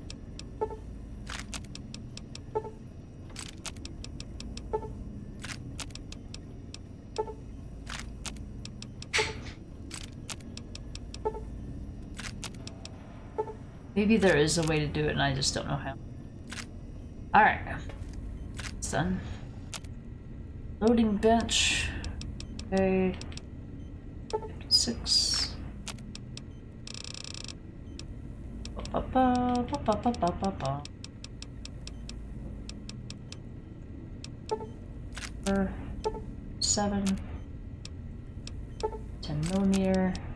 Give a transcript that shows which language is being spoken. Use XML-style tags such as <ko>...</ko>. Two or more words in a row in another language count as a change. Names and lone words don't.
<en>Maybe there is a way to do it and I just don't know how. Alright. It's done. Loading bench. Okay. 56. Ba, ba, ba, ba, ba, ba, ba. 7. 10mm.</en>